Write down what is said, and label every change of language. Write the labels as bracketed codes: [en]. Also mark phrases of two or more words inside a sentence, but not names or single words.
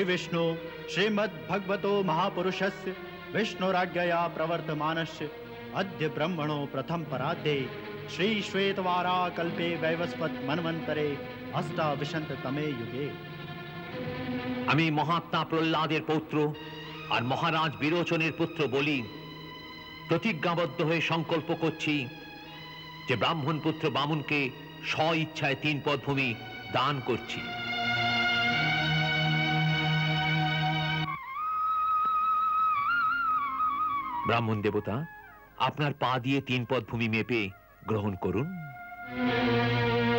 [sa] विष्णु श्रीमद् भगवतो महापुरुषस्य विष्णुराज्ञया प्रवर्तमानस्य अद्य ब्रह्मणो प्रथम पराध्ये श्री श्वेतवारा कल्पे वैवस्वत मन्वन्तरे अष्टाविंशततमे युगे। [bn] আমি মহাত্মা প্রহ্লাদের পৌত্র আর মহারাজ বিরোচনের পুত্র বলি প্রতিজ্ঞাবদ্ধ হয়ে সংকল্প করছি যে ব্রাহ্মণ পুত্র বামুনকে স্ব ইচ্ছায় 3 পদ ভূমি দান করছি। ব্রাহ্মণ দেবতা, আপনার পা দিয়ে 3 পদ ভূমি মেপে গ্রহণ করুন।